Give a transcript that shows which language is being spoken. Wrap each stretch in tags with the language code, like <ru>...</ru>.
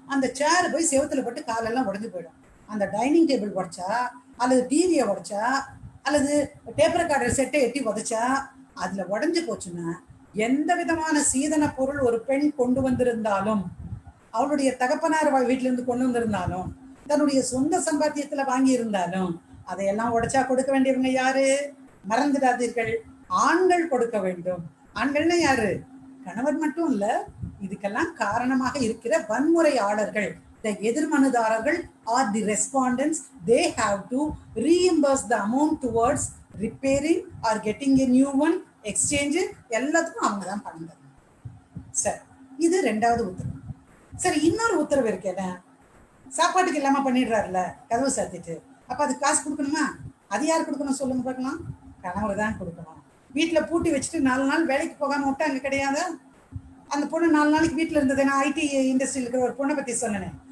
<ta>அந்த சேர் போய் செவத்துல போட்டு காலெல்லாம் உடஞ்சு போயிடும். அந்த டைனிங் டேபிள் உடைச்சா, அல்லது டிவியை உடைச்சா, அல்லது டேப் ரெக்கார்டர் செட்டை எட்டி உதைச்சா, அதுல உடஞ்சு போச்சுன்னா எந்த விதமான சீதன பொருள் ஒரு பெண் கொண்டு வந்திருந்தாலும், அவளுடைய தகப்பனார் வீட்டுல இருந்து கொண்டு வந்திருந்தாலும், தன்னுடைய சொந்த சம்பாத்தியத்துல வாங்கி இருந்தாலும், அதையெல்லாம் உடைச்சா கொடுக்க வேண்டியவங்க யாரு? மறந்துடாதீர்கள், ஆண்கள் கொடுக்க வேண்டும். ஆண்கள்னா யாரு? கணவர் மட்டும் இல்ல, இதுக்கெல்லாம் காரணமாக இருக்கிற வன்முறையாளர்கள், எதிர்மனுதாரர்கள்</ta> <en>are the respondents. They have to reimburse the amount towards repairing or getting a new one, exchange,</en> <ta>எல்லாத்துக்கும் அவங்க தான் பணம் தரணும். சரி, இது 2வது உத்தரவு. சரி, இன்னொரு உத்தரவு இருக்கு. என்ன? சாப்பாட்டுக்கு இல்லாம பண்ணிடுறாருல கதவு சாத்திட்டு, அப்ப அது காசு கொடுக்கணுமா? அது யார் கொடுக்கணும் சொல்லுங்க பார்க்கலாம்? கணவர் தான் கொடுக்கணும். வீட்டுல பூட்டி வச்சுட்டு 4 நாள் வேலைக்கு போகாம விட்டா அங்க கிடையாது. அந்த பொண்ணு 4 நாளைக்கு வீட்டுல இருந்தது. நான் ஐடி இண்டஸ்ட்ரியில் இருக்கிற ஒரு பொண்ணை பத்தி சொன்னேன்.</ta>